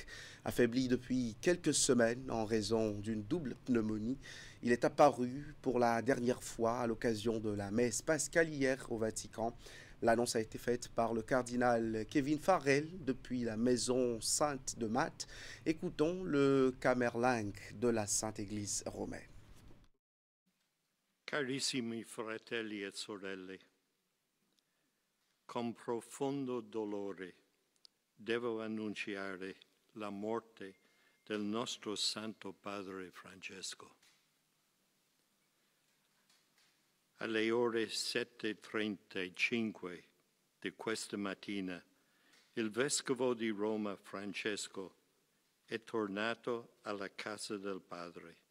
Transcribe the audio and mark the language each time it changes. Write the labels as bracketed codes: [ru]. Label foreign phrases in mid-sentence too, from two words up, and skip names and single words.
[fr] Affaibli depuis quelques semaines en raison d'une double pneumonie, il est apparu pour la dernière fois à l'occasion de la messe pascale hier au Vatican. L'annonce a été faite par le cardinal Kevin Farrell depuis la maison sainte de Malte. Écoutons le camerlingue de la Sainte Église romaine. [it] Carissimi fratelli e sorelle, con profondo dolore devo annunciare la morte del nostro Santo Padre Francesco. Alle ore 7:35 di questa mattina, il Vescovo di Roma Francesco è tornato alla casa del Padre.